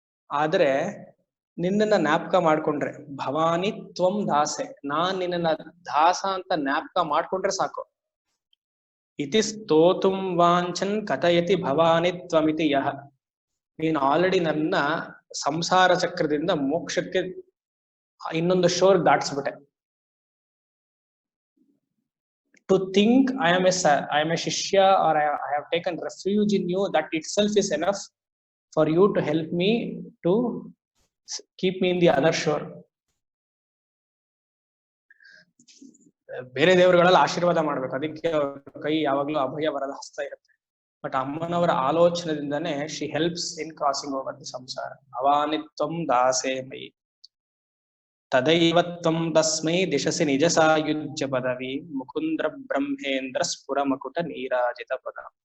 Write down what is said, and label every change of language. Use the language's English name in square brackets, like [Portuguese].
[Kannada] ಆದ್ರೆ ನಿನ್ನನ್ನ ಜ್ಞಾಪಕ ಮಾಡ್ಕೊಂಡ್ರೆ, [Sanskrit] ಭವಾನಿ ತ್ವಂ ದಾಸೆ, [Kannada] ನಾನ್ ನಿನ್ನ ದಾಸ ಅಂತ ಜ್ಞಾಪಕ ಮಾಡ್ಕೊಂಡ್ರೆ ಸಾಕು. [Sanskrit] ಇತಿ ಸ್ತೋತುಂ ವಾಂಛನ್ ಕಥಯತಿ ಭವಾನಿ ತ್ವಮಿತಿ ಯಹ. [Kannada] ನೀನು ಆಲ್ರೆಡಿ ನನ್ನ ಸಂಸಾರ ಚಕ್ರದಿಂದ ಮೋಕ್ಷಕ್ಕೆ ಇನ್ನೊಂದು sure ದಾಟಿಸ್ಬಿಟ್ಟೆ. [English] To think I am a shishya, or I have taken refuge in you, that itself is enough for you to help me to keep me in the other shore. [Kannada] ಬೇರೆ ದೇವರುಗಳೆಲ್ಲ ಆಶೀರ್ವಾದ ಮಾಡ್ಬೇಕು, ಅದಕ್ಕೆ ಕೈ ಯಾವಾಗ್ಲೂ ಅಭಯ ವರದ ಹಸ್ತ ಇರುತ್ತೆ. [English] but [Kannada] ಅಮ್ಮನವರ ಆಲೋಚನದಿಂದನೇ [English] She helps in crossing over the samsara. [Sanskrit] ಅವಾನಿತ್ವಂ ದಾಸೇ ಮೈ ತದೈವ ತ್ವಂ ತಸ್ಮೈ ದಿಶಸಿ ನಿಜ ಸಾಯುಜ್ಯ ಪದವಿ ಮುಕುಂದ್ರ ಬ್ರಹ್ಮೇಂದ್ರ ಸ್ಫುರ ಮಕುಟ ನೀರಾಜಿತ ಪದ.